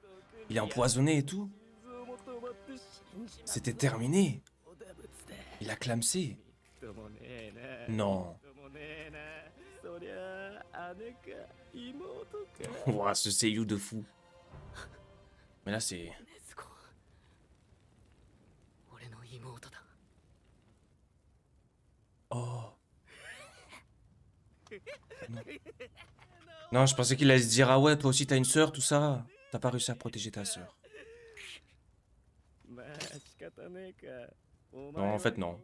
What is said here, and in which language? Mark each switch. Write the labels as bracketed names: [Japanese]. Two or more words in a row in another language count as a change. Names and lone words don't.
[French] Il est empoisonné et tout? C'était terminé. Il a clamsé. Non. Ouah, ce seiyuu de fou. Mais là, c'est... [Japanese] ネスコ、俺の妹だ。 [French] Oh. Non. Non, je pensais qu'il allait se dire, ah ouais, toi aussi t'as une sœur, tout ça. T'as pas réussi à protéger ta sœur. Non, en fait, non.